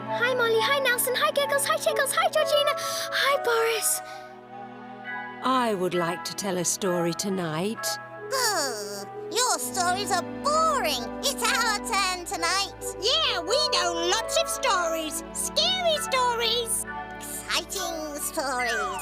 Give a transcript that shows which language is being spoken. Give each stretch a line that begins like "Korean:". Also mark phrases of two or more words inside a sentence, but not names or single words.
English: Hi, Molly. Hi, Nelson. Hi, Giggles. Hi, Tiggles. Hi, Georgina. Hi, Boris. I would like to tell a story tonight. Your stories are boring. It's our turn tonight. Yeah, we know lots of stories. Scary stories. Exciting stories.